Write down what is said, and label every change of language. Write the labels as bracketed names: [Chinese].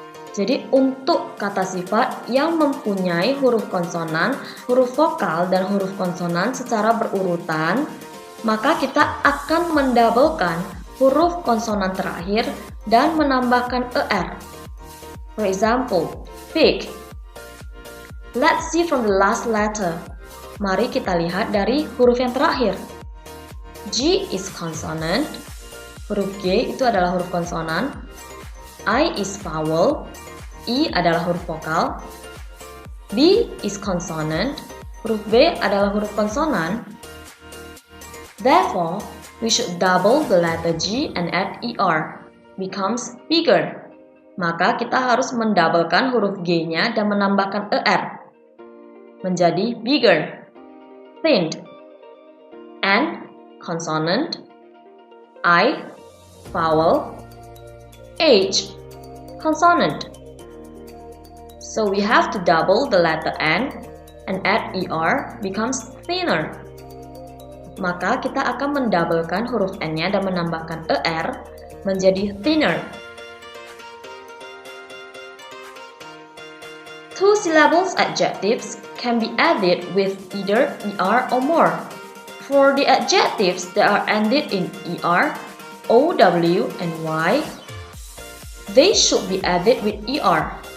[Indonesian] Jadi untuk kata sifat yang mempunyai huruf konsonan, huruf vokal, dan huruf konsonan secara berurutan, maka kita akan mendabelkan huruf konsonan terakhir dan menambahkan ER. [English] For example, pig. Let's see from the last letter. [Indonesian] Mari kita lihat dari huruf yang terakhir. [English] G is consonant. [Indonesian] Huruf G itu adalah huruf konsonan. [English] I is vowel. [Indonesian] I adalah huruf vokal. [English] B is consonant. [Indonesian] Huruf B adalah huruf konsonan. [English] Therefore, we should double the letter G and add ER. Becomes bigger. [Indonesian] Maka kita harus mendabelkan huruf G-nya dan menambahkan ER. [English] Menjadi bigger. Thinned. N, consonant. I, vowel. H, consonant. So we have to double the letter N and add ER becomes thinner. [Indonesian] Maka kita akan mendabelkan huruf N-nya dan menambahkan ER menjadi thinner. [English] Two syllables adjectives can be added with either ER or more. For the adjectives that are ended in ER, OW, and Y, they should be added with ER.